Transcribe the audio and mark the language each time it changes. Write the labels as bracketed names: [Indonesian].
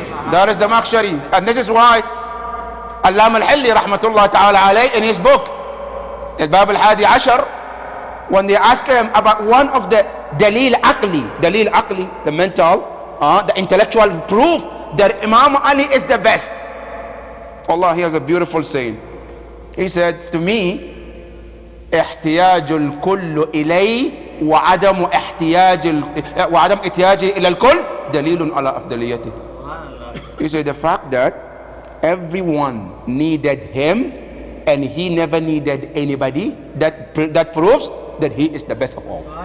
[English] That is the Zamakhshari. And this is why Allama al-Hilli rahmatullah ta'ala alayh, in his book Al-Bab al-Hadi Ashar, when they ask him about one of the dalil aqli, the mental, the intellectual proof that Imam Ali is the best. Allah, he has a beautiful saying. He said to me, [Arabic] احتياج الكل إليه وعدم احتياجه إلى الكل دليل على أفضليته. [English] He said the fact that everyone needed him and he never needed anybody, that proves that he is the best of all.